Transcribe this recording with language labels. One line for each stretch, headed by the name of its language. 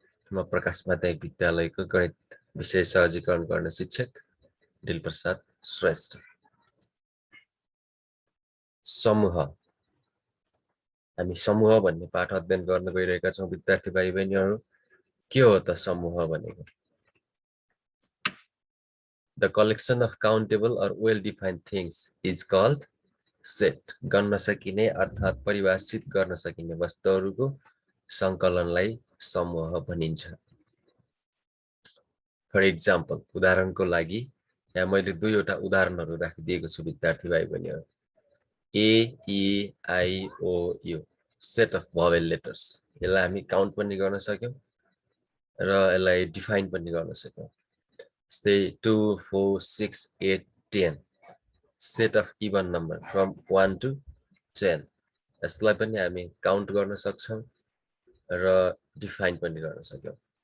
Nepali: म प्रकाश माध्यमिक विद्यालयको गणित विषय सहजीकरण गर्ने शिक्षक दिलप्रसाद श्रेष्ठ। समूह, हामी समूह भन्ने पाठ अध्ययन गर्न गइरहेका छौं विद्यार्थी भाइ बहिनीहरू। के हो त समूह भनेको?
English: The collection of countable or well-defined things is called set.
Nepali: गर्न सकिने अर्थात परिभाषित गर्न सकिने वस्तुहरूको संकलनलाई समूह भनिन्छ।
English: for example,
Nepali: उदाहरणको लागि यहाँ मैले दुईवटा उदाहरणहरू राखिदिएको छु विद्यार्थी भाइ बहिनीहरू।
English: A, E, I, O, U, set of vowel letters।
Nepali: यसलाई हामी काउन्ट पनि गर्न सक्यौं र यसलाई डिफाइन पनि गर्न सक्यौं।
English: Say 2, 4, 6, 8, 10, set of even number from 1 to 10।
Nepali: यसलाई पनि हामी काउन्ट गर्न सक्छौं र डिफाइन पनि गर्न सक्यौं।